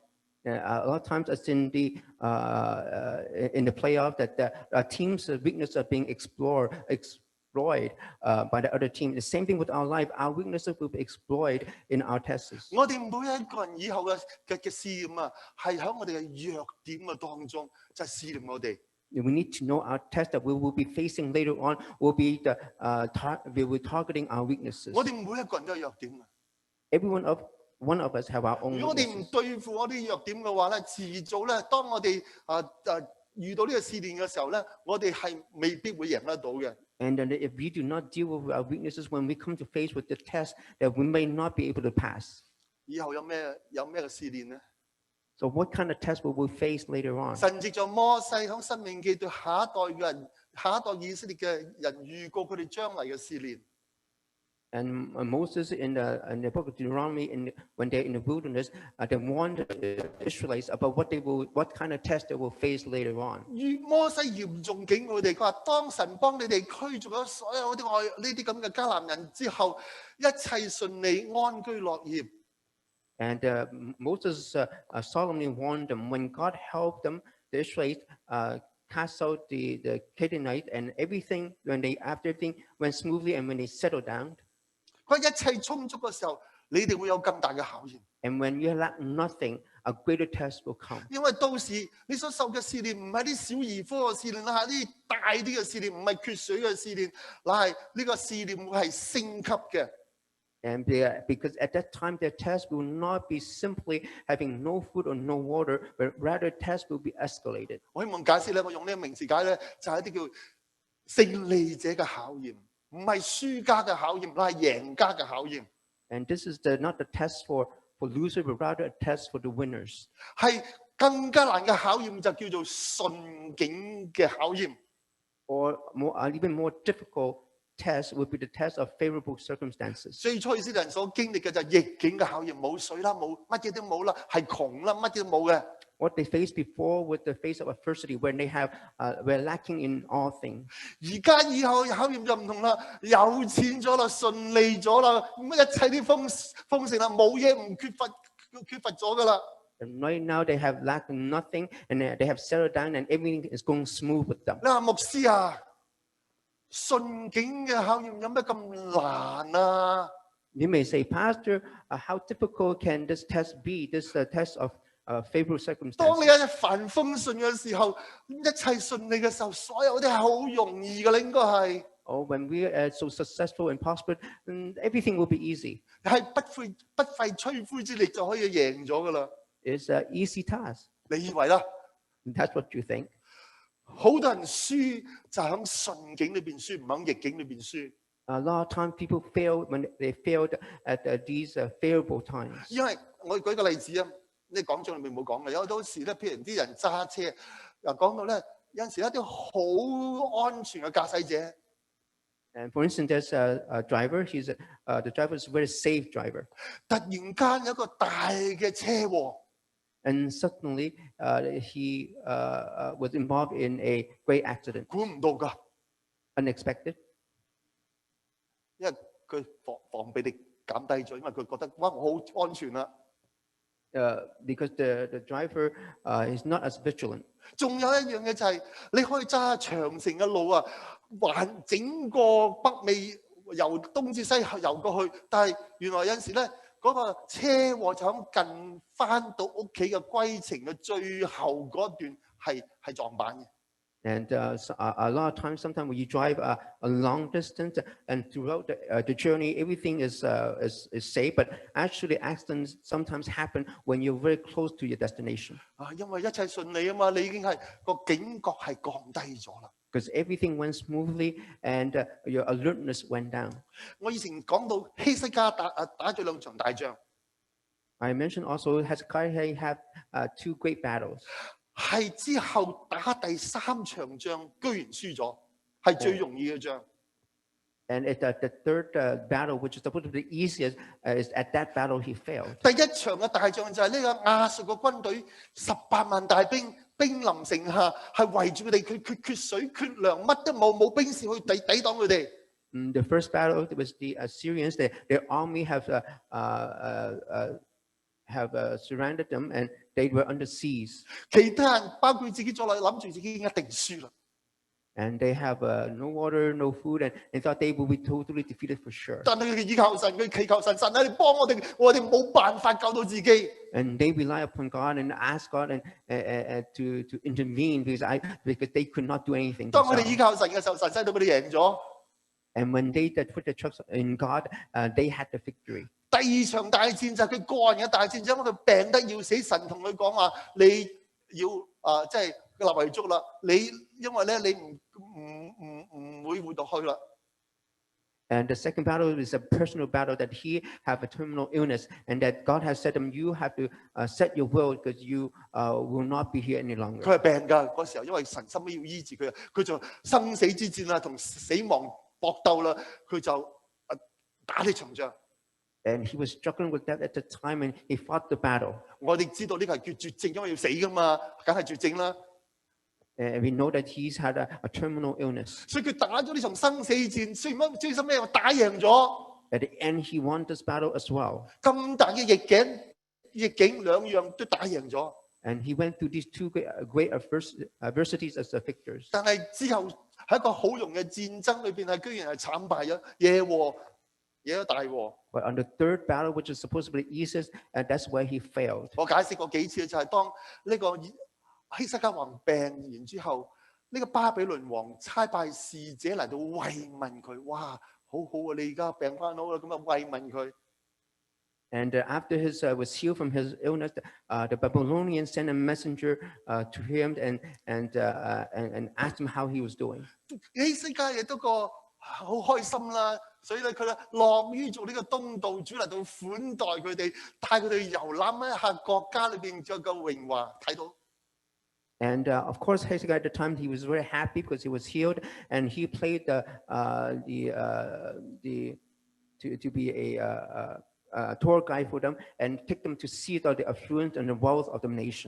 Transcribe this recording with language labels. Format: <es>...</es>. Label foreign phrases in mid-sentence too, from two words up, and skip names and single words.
<en>A lot of times, it's in the playoff that the team's weaknesses are being explored by the other team. The same thing with our life. Our weaknesses will be exploited in our tests.</en> <yue>我哋每一個人以後嘅試驗啊，係喺我哋嘅弱點嘅當中，就係試驗我哋。</yue> <en>We need to know our test that we will be facing later on will be we will targeting our weaknesses.</en> <yue>我哋每一個人都有弱點啊。</yue> <en>One of us have our own.</en> <yue>如果我哋唔對付我啲弱點嘅話咧，遲早咧，當我哋遇到呢個試煉嘅時候咧，我哋係未必會贏得到嘅。</yue> <en>And then if we do not deal with our weaknesses when we come to face with the test, that we may not be able to pass.</en> <yue>以後有咩嘅試煉咧？</yue> <en>So what kind of test will we face later on?</en> <yue>神藉著摩西喺申命記對下一代以色列嘅人預告佢哋將來嘅試煉。</yue> <en>And Moses in the book of Deuteronomy, when they're in the wilderness, they warned the Israelites about what kind of test they will face later on.</en> <yue>摩西嚴重警告佢哋，佢話：當神幫你哋驅逐咗所有呢啲咁嘅迦南人之後，一切順利安居樂業。</yue> <en>And Moses solemnly warned them when God helped them, the Israelites cast out the Canaanites, and everything after everything went smoothly, and when they settled down.</en> <yue>佢一切充足嘅時候，你哋會有更大嘅考驗。</yue> <en>And when you lack nothing, a greater test will come.</en> <yue>因為到時你所受嘅試煉唔係啲小兒科嘅試煉啦，係啲大啲嘅試煉，唔係缺水嘅試煉，乃係呢個試煉會係升級嘅。</yue> <en>And because at that time, their test will not be simply having no food or no water, but rather test will be escalated.</en> <yue>我希望解釋咧，我用呢個名詞解咧，就係一啲叫勝利者嘅考驗，唔係輸家嘅考驗，乃係贏家嘅考驗。</yue> <en>And this is not the test for losers, but rather a test for the winners.</en> <yue>係更加難嘅考驗就叫做順境嘅考驗。</yue> <en>Or even more difficult test would be the test of favorable circumstances.</en> <yue>最初以色列人所經歷嘅就係逆境嘅考驗，冇水啦，冇乜嘢都冇啦，係窮啦，乜嘢都冇嘅。</yue> <en>What they faced before with the face of adversity, when they were lacking in all things.</en> <yue>而家以後考驗就唔同啦，有錢咗啦，順利咗啦，乜一切啲豐盛啦，冇嘢唔缺乏咗噶啦。</yue> <en>And right now they have lacked nothing, and they have settled down, and everything is going smooth with them.</en> <yue>你話牧師啊，順境嘅考驗有咩咁難啊？</yue> <en>You may say, Pastor, how difficult can this test be? This test of favorable</en> <yue>當你</yue> <en>circumstances.</en> <yue>一帆風順嘅時候，一切順利嘅時候，所有都係好容易嘅，應該係。</yue> <en>Oh, when we are so successful and prosperous, then everything will be easy.</en> <yue>係不費吹灰之力就可以贏咗噶啦。</yue> <en>It's an easy task.</en> <yue>你以為啦？</yue> <en>That's what you think.</en> <yue>好多人輸就喺順境裏邊輸，唔喺逆境裏邊輸。</yue> <en>A lot of times people fail when they failed at these favorable times.</en> <yue>因為我舉個例子啊，呢講章裏面冇講嘅，有好多時咧，譬如啲人揸車，又講到咧，有陣時一啲好安全嘅駕駛者。</yue> <en>And for instance, there's a driver. The driver is a very safe driver.</en> <yue>突然間有一個大嘅車禍，</yue> <en>And suddenly he was involved in a great accident,</en> <yue>估唔到㗎，</yue> <en>unexpected.</en> <yue>因為佢防備力減低咗，因為佢覺得哇我好安全啦。</yue> <en>Because the driver is not as vigilant.</en> <yue>仲有一樣嘢就係、你可以揸長城嘅路啊，環整個北美由東至西遊過去，但係原來有陣時咧嗰、個車禍就喺近翻到屋企嘅歸程嘅最後嗰段係撞板嘅。</yue> <en>And a lot of times, sometimes when you drive a long distance and throughout the journey, everything is safe. But actually, accidents sometimes happen when you're very close to your destination.</en> <yue>因為一切順利啊嘛，你已經係個警覺係降低咗啦。</yue> <en>Because everything went smoothly and your alertness went down.</en> <yue>我以前講到希西家打咗兩場大仗，</yue> <en>I mentioned also Hezekiah had 2 great battles.</en> <yue>係之後打第3場仗居然輸咗，係最容易嘅仗。</yue> <en>And at the third battle, which is supposed to be the easiest, is at that battle he failed.</en> <yue>第一場嘅大仗就係呢個亞述嘅軍隊18萬大兵，兵臨城下，係圍住佢哋，佢缺水缺糧，乜都冇，冇兵士去抵擋佢哋。</yue> <en>The first battle was the Assyrians. Their army have surrounded them, and they were under siege.</en> <yue>其他人包括自己在內，諗住自己一定輸啦。</yue> <en>And they have no water, no food, and they thought they would be totally defeated for sure.</en> <yue>但係佢倚靠神，佢祈求神，神你幫我哋冇辦法救到自己。</yue> <en>And they rely upon God and ask God to intervene because they could not do anything.</en> <yue>當佢哋倚</yue> <en>themselves.</en> <yue>靠神嘅時候，神使到佢哋贏咗。</yue> <en>And when they put their trust in God, they had the victory.</en> <yue>第二場大戰就係佢個人嘅大戰，因為佢病得要死，神同佢講話：你要即係立遺囑啦。你因為咧，你唔會活落去啦。</yue> <en>And the second battle is a personal battle that he have a terminal illness, and that God has said to him, you have to set your will because you will not be here any longer.</en> <yue>佢係病㗎嗰時候，因為神心要醫治佢，佢就生死之戰啦，同死亡搏鬥啦，佢就打呢場仗。</yue> <en>And he was struggling with that at the time, and he fought the battle.</en> <yue>我哋知道呢個係叫絕症，因為要死㗎嘛，梗係絕症啦。</yue> <en>And we know that he's had a terminal illness.</en> <yue>所以佢打咗呢場生死戰，最深咩？打贏咗。</yue> <en>At the end, he won this battle as well.</en> <yue>咁大嘅逆境兩樣都打贏咗。</yue> <en>And he went through these 2 great adversities as the victors.</en> <yue>但係之後喺一個好容易嘅戰爭裏邊，係居然係慘敗咗。耶和惹咗大禍。</yue> <en>But on the third battle, which is supposed to be the easiest, that's where he failed.</en> <yue>我解釋過幾次，就係當呢個希西家王病完之後，呢個巴比倫王差派使者嚟到慰問佢，哇，好好啊！你而家病翻好啦，咁啊慰問佢。</yue> <en>And after he was healed from his illness, the Babylonians sent a messenger to him and asked him how he was doing.</en> <yue>希西家亦都個好開心啦，所以咧佢咧樂於做呢個東道主嚟到款待佢哋，帶佢哋遊覽一下國家裏邊嘅榮華，睇到。</yue> <en>And of course, Hezekiah at the time he was very happy because he was healed, and he played to be a tour guide for them and take them to see the affluence and the wealth of the nation.</en>